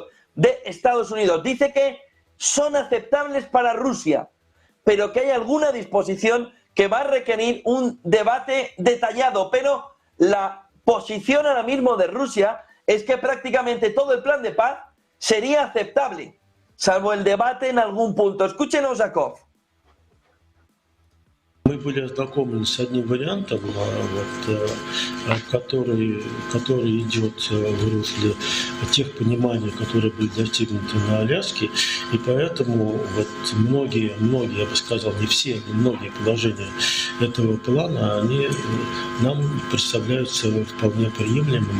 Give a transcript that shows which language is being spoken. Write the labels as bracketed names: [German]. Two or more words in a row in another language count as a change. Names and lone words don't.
[Spanish] Dice que son aceptables para Rusia, pero que hay alguna disposición que va a requerir un debate detallado. Pero la posición ahora mismo de Rusia es que prácticamente todo el plan de paz sería aceptable, salvo el debate en algún punto. Escuchen a Usakov. [Russian] Мы были ознакомлены с одним вариантом, который идет в русле тех пониманий, которые были достигнуты на Аляске, и поэтому многие, я бы сказал, не все, но многие положения этого плана, они нам представляются вполне приемлемыми.